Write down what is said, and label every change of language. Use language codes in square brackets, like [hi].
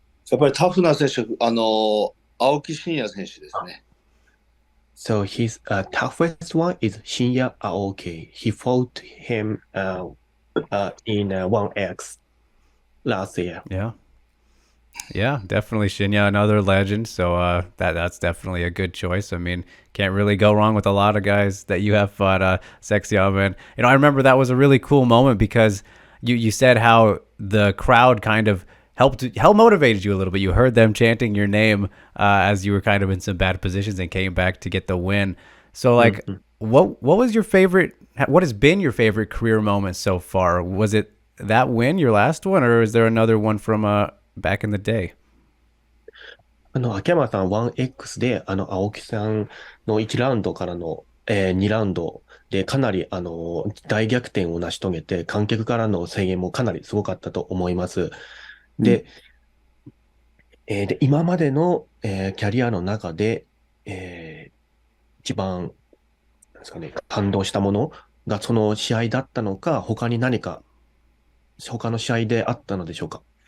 [ja] やっぱりタフな選手、青木真也選手ですね。 [en] So his toughest one is Shinya Aoki. He fought him in 1X last year. Yeah, definitely Shinya, another legend. So that's definitely a good choice. I mean, can't really go wrong with a lot of guys that you have fought, Sexyama. And I remember that was a really cool moment because you said how the crowd kind of helped motivated you a little bit. You heard them chanting your name as you were kind of in some bad positions and came back to get the win. So like, what was your favorite? What has been your favorite career moment so far? Was it that win, your last one, or is there another one from back in the day? [ja] 秋山さん 1X で、青木さんの1ラウンドからの、2ラウンドでかなり、大逆転を成し遂げて、観客からの声援もかなりすごかったと思います。で、今までの、キャリアの中で、一番、ですかね、感動したものがその試合だったのか、他に何か、他の試合であったのでしょうか？